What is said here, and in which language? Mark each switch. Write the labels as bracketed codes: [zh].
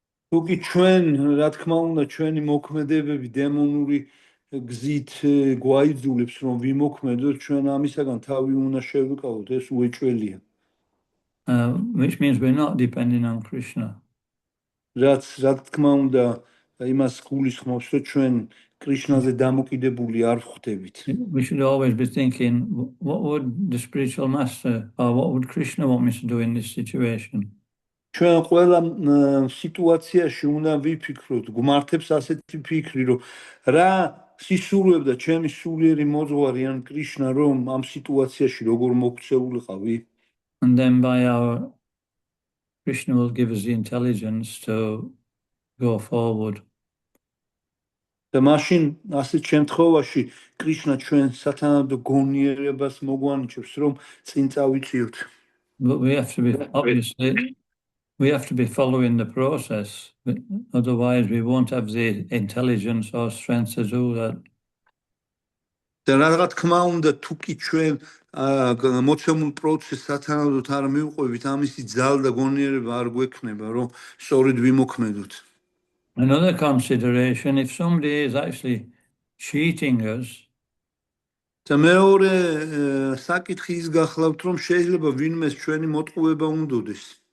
[ka] თუკი ჩვენ, რა თქმა უნდა, ჩვენი მოქმედებები დემონური გზით გვაიძულებს, რომ ვიმოქმედოთ, ჩვენ ამისაგან თავი უნდა შევიკავოთ, ეს უეჭველია. [en] Which means we're not depending on Krishna. [ka] რაც რა თქმა უნდა იმას გულისხმობს, რომ ჩვენ კრიშნაზე დამოკიდებული არ ვხდებით. [en] We should always be thinking, what would the spiritual master or what would Krishna want me to do in this situation? [ka] ჩვენ ყველა სიტუაციაში უნდა ვიფიქროთ, გვმართებს ასეთი ფიქრი, რომ რა სისურვებდა ჩემი სულიერი მოძღვარი ან კრიშნა, რომ ამ სიტუაციაში როგორ მოქცეულიყავი? [en] And then by our Krishna will give us the intelligence to go forward. [ka] და მაშინ ასეთ შემთხვევაში კრიშნა ჩვენ სათანადო გონიერებას მოგვანიჭებს, რომ წინ წავიწიოთ. [en] But we have to be, obviously, we have to be following the process. Otherwise, we won't have the intelligence or strength to do that. [ka] და რა თქმა უნდა, თუკი ჩვენ მოცემულ პროცესს სათანადოდ არ მივყვებით, ამისი ძალა და გონიერება არ გვექნება, რომ სწორედ ვიმოქმედოთ. [en] Another consideration, if somebody is actually cheating us, [ka] და მეორე საკითხი ის გახლავთ, რომ შეიძლება ვინმეს ჩვენი მოტყუება უნდოდეს.